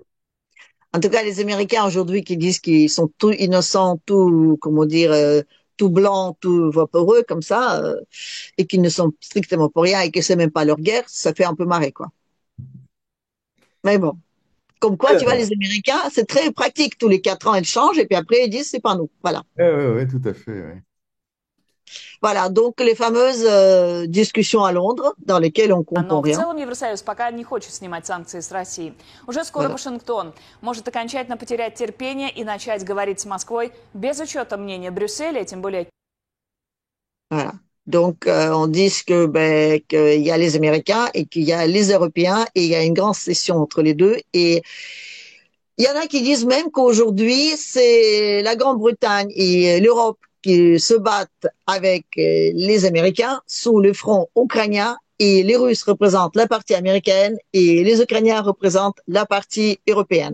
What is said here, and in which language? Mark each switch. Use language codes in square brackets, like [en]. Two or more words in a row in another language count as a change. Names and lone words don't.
[fr] En tout cas, les Américains aujourd'hui qui disent qu'ils sont tout innocents, tout, comment dire, tout blancs, tout vaporeux comme ça, et qu'ils ne sont strictement pour rien et que c'est même pas leur guerre, ça fait un peu marrer, quoi. Mais bon. Comme quoi, tu vois, Alors, les Américains, c'est très pratique. Tous les 4 ans, ils changent et puis après, ils disent, c'est pas nous. Voilà. tout à fait. Ouais. Voilà. Donc, les fameuses discussions à Londres dans lesquelles on comprend [ru] Но в [fr] rien. [ru] целом Евросоюз пока не хочет снимать санкции с России. Уже скоро [fr] Voilà. [ru] Вашингтон может окончательно потерять терпение и начать говорить с Москвой без учета мнения Брюсселя, тем более. [fr] Voilà. Donc, on dit que, ben, qu'il y a les Américains et qu'il y a les Européens et il y a une grande session entre les deux. Et il y en a qui disent même qu'aujourd'hui, c'est la Grande-Bretagne et l'Europe qui se battent avec les Américains sous le front ukrainien et les Russes représentent la partie américaine et les Ukrainiens représentent la partie européenne.